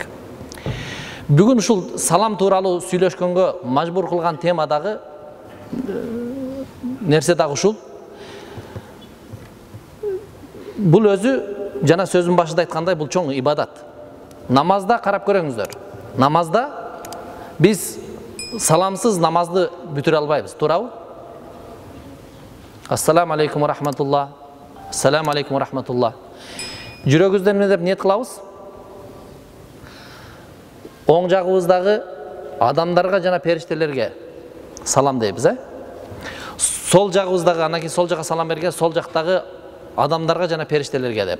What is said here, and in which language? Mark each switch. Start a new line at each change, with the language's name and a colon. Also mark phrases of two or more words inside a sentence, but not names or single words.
Kyrgyz: Бүгүн ушул салам тууралуу сүйлөшкөнгө мажбур кылган тема дагы нерсе дагы ушул. Бул өзү жана сөзүн башында айткандай бул чоң ибадат. Намазда карап көрөңүздөр. Намазда биз саламсыз намазды бүтүрө албайбыз, туурабы?
Arabic: السلام عليكم ورحمة الله. السلام عليكم ورحمة الله.
Kyrgyz: Жүрөгүбүздөн эмне деп ниет кылабыз? Оң жагыбыздагы адамдарга жана периштелерге салам дейбиз, Сол жагыбыздагы, анан сол жака салам берген, сол жактагы адамдарга жана периштелерге деп.